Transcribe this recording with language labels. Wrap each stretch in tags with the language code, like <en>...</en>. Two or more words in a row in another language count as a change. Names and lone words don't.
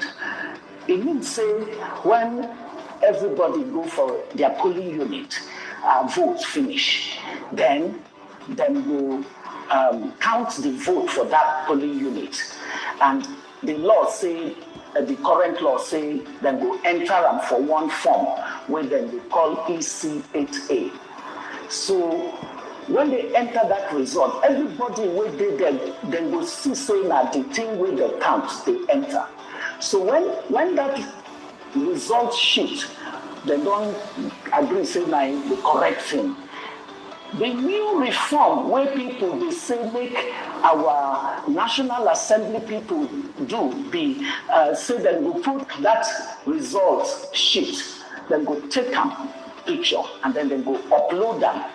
<pcm>It means say when everybody go for their polling unit, vote finish, then go count the vote for that polling unit, and the law say. The current law say then go enter them for one form where then they call EC8A. So when they enter that result, everybody wey dey there, dem go see say na the thing wey dey count dey enter. So when that result sheet, dem don agree say na the correct thing. The new reform wey people dey say make our National Assembly people do be say dem go put that result sheet, dem go take am picture and then dem go upload am.</pcm>